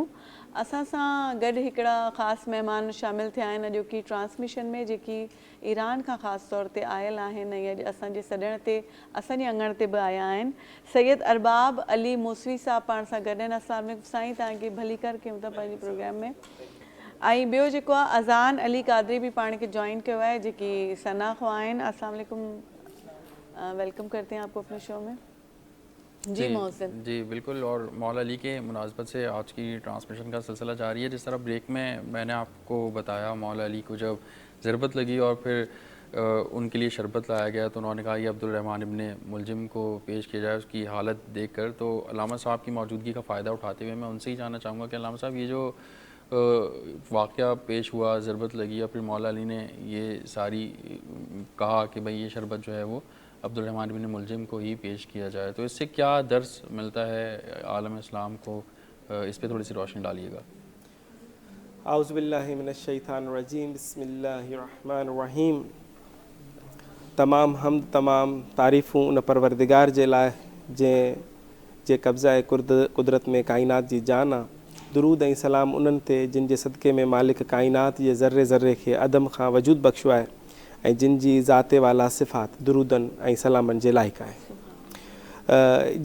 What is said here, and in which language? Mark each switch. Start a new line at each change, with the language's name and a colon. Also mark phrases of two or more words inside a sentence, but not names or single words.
Sindhi: असां सां गॾु हिकिड़ा ख़ासि महिमान शामिल थिया आहिनि अॼोकी ट्रांसमिशन में, जेकी ईरान खां ख़ासि तौर ते आयल आहिनि ऐं अॼु असांजे सॾण ते असांजे अंगण ते बि आया आहिनि। सैयद अरबाब अली मूसवी साहब पाण सां गॾु आहिनि।
Arabic: السلام عليكم
Sindhi: साईं, तव्हांखे भली कर कयूं था पंहिंजे प्रोग्राम में। ऐं ॿियो जेको आहे अज़ान अली कादरी बि पाण खे जॉइन कयो आहे, जेकी सना खां आहिनि।
Arabic: السلام عليكم
Urdu: ویلکم کرتے ہیں آپ کو اپنے شو میں۔ جی محسن. جی بالکل، اور مولا علی کے مناسبت سے آج کی ٹرانسمیشن کا سلسلہ جاری ہے. جس طرح بریک میں میں نے آپ کو بتایا، مولا علی کو جب ضربت لگی اور پھر ان کے لیے شربت لایا گیا تو انہوں نے کہا کہ عبد الرحمان ابن ملجم کو پیش کیا جائے اس کی حالت دیکھ کر. تو علامہ صاحب کی موجودگی کا فائدہ اٹھاتے ہوئے میں ان سے ہی جاننا چاہوں گا کہ علامہ صاحب، یہ جو واقعہ پیش ہوا، ضربت لگی، یا پھر مولا علی نے یہ ساری کہا کہ بھائی یہ شربت جو ہے وہ عبد الرحمان ابن ملجم کو ہی پیش کیا جائے، تو اس سے کیا درس ملتا ہے عالم اسلام کو? اس پہ تھوڑی سی روشنی ڈالیےگا.
Arabic: أعوذ بالله من الشيطان الرجيم، بسم الله الرحمن الرحيم.
Sindhi: तमाम हम तमाम तारीफ़ूं उन परवरदिगार जे लाइ जे कब्ज़ा कुदरत में काइनात जी जान आहे। दुरूद ऐं सलाम उन्हनि ते जिन जे सदक़े में मालिक काइनात जे ज़र्रे ज़र्रे खे अदम खां वजूद बख़्शियो आहे ऐं जिन जी ज़ाते वाला सिफ़ात दुरूदनि ऐं सलामनि जे लाइक़ु आहे।